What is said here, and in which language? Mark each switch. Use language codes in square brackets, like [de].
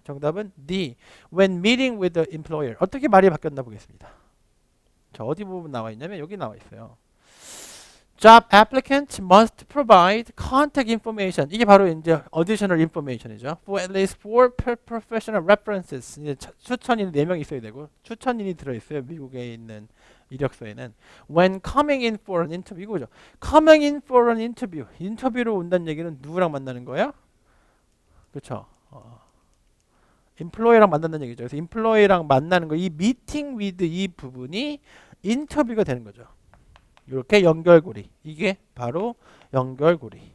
[ko] 정답은 D. [en] When meeting with the employer. [ko] 어떻게 말이 바뀌었나 보겠습니다. 자, 어디 부분 나와 있냐면 여기 나와 있어요. [en] Job applicant must provide contact information. [ko] 이게 바로 이제 additional information이죠. [en] For at least 4 professional references. [ko] 이제 추천인이 4명 있어야 되고 추천인이 들어있어요. 미국에 있는 이력서에는. [en] When coming in for an interview. [ko] 이거죠. [en] Coming in for an interview. [ko] 인터뷰로 온다는 얘기는 누구랑 만나는 거예요? 그렇죠. employer랑 만난다는 얘기죠. 그래서 employer랑 만나는 거, 이 meeting with 이 부분이 인터뷰가 되는 거죠. 이렇게 연결고리. 이게 바로 연결고리.